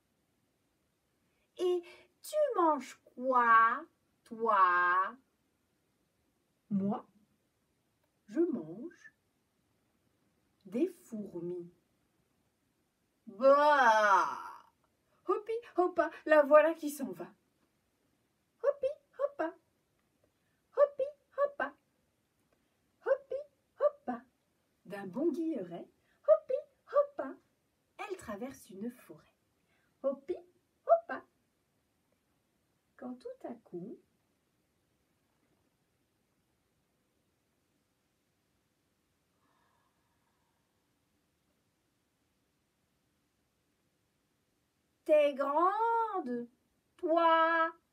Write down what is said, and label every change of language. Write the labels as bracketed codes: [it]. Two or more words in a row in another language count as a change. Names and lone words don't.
[fr] Et tu manges quoi, toi? Moi, je mange des fourmis. Bah! Hoppi, hoppa, la voilà qui s'en va. Hoppi, hoppa, hoppi, hoppa, bon guilleret, hoppi, hoppa, elle traverse une forêt. Hoppi, hoppa. Quand tout à coup, t'es grande, toi.